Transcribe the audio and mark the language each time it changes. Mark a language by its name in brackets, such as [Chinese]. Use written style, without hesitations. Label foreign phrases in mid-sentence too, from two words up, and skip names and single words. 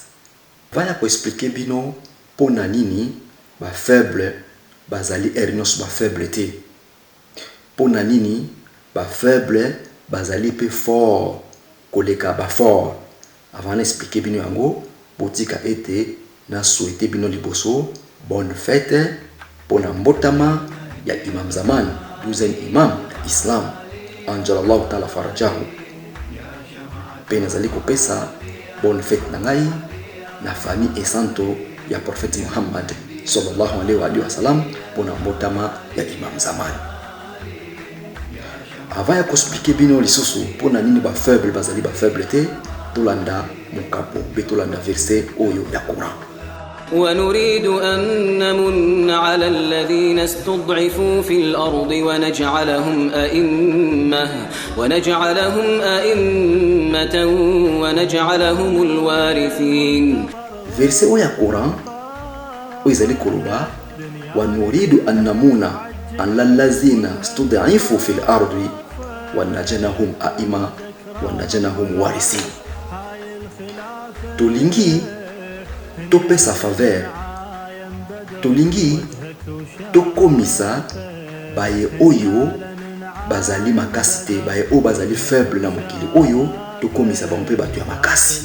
[Lingala] Vaya ko expliquer bino pona nini ba faible bazali ere nyonso ba faible te. Pona nini ba faible bazali pe fort koleka ba fort. [French] Avant d'expliquer [Lingala] bino yango, botika ete na souhaiter bino liboso [French] bonne fête pour [Lingala] mbotama ya Imam Zaman, 12e imam Islam, [Arabic] عجل الله تعالى فرجه. [Lingala] Pena zali kopesa [French] bonne fête [Lingala] na ngai na famille et santo ya prophète Muhammad [Arabic] صلى الله عليه وسلم [Lingala] pour mbotama ya Imam Zaman. Avant ya expliquer bino lisusu pona nini ba faible bazali ba faible te, tolanda mukapo betolanda verset oyo ya Quran. [Arabic] ونريد أن نمن على الذين استضعفوا في الأرض ونجعلهم أئمة ونجعلهم الوارثين. [Lingala] Verset oya Quran oizali kuluba [Arabic] ونريد أن نمن على الذين استضعفوا في الأرض ونجعلهم أئمة ونجعلهم وارثين. [Lingala] Tolingi tope sa faveur, tolingi tokomisa baye oyo bazali makasi te, baye oyo bazali faible na mokili oyo tokomisa bango mpe bato ya makasi.